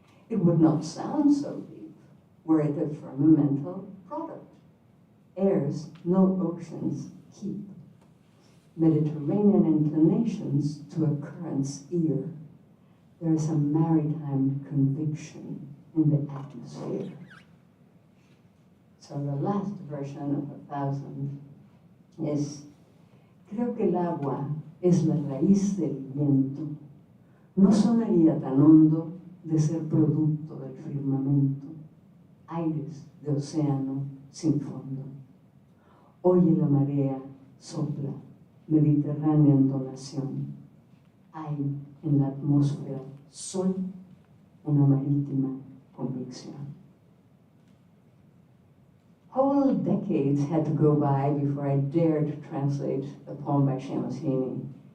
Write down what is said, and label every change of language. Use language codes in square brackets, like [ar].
[en] It would not sound so deep were it a firmamental product. Airs no oceans keep. Mediterranean inclinations to a current's ear. There is a maritime conviction in the atmosphere. So the last version of 1,000 is, [es] creo que el agua es la raíz del viento. No sonaría tan hondo de ser producto del firmamento, aires de océano sin fondo. Oye la marea, sopla, mediterránea entonación. Hay en la atmósfera, soy una marítima convicción. [en] Whole decades had to go by before I dared to translate a poem by Seamus Heaney.